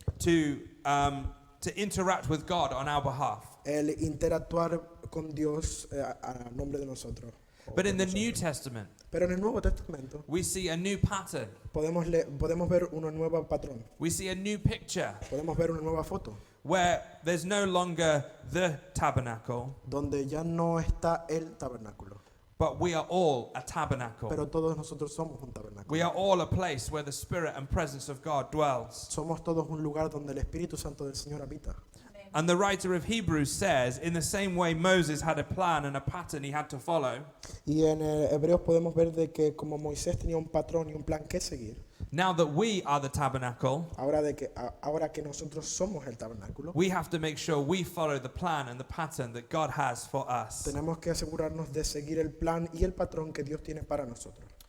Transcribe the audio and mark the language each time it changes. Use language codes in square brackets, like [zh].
[en] to interact with God on our behalf. [es] el interactuar con Dios a nombre de nosotros. [en] But in the New Testament, [es] Pero en el Nuevo Testamento [en] we see a new pattern. [es] podemos ver un nuevo patrón, [en] We see a new picture [es] podemos ver una nueva foto, [en] where there's no longer the tabernacle, [es] donde ya no está el tabernáculo, [en] but we are all a tabernacle. [es] pero todos nosotros somos un tabernáculo. [en] We are all a place where the Spirit and presence of God dwells. [es] Somos todos un lugar donde el Espíritu Santo del Señor habita. [en] And the writer of Hebrews says, in the same way Moses had a plan and a pattern he had to follow, [es] Y en Hebreos podemos ver de que como Moisés tenía un patrón y un plan que seguir, [en] now that we are the tabernacle, [es] ahora que nosotros somos el tabernáculo, [en] we have to make sure we follow the plan and the pattern that God has for us. [es] tenemos que asegurarnos de seguir el plan y el patrón que Dios tiene para nosotros.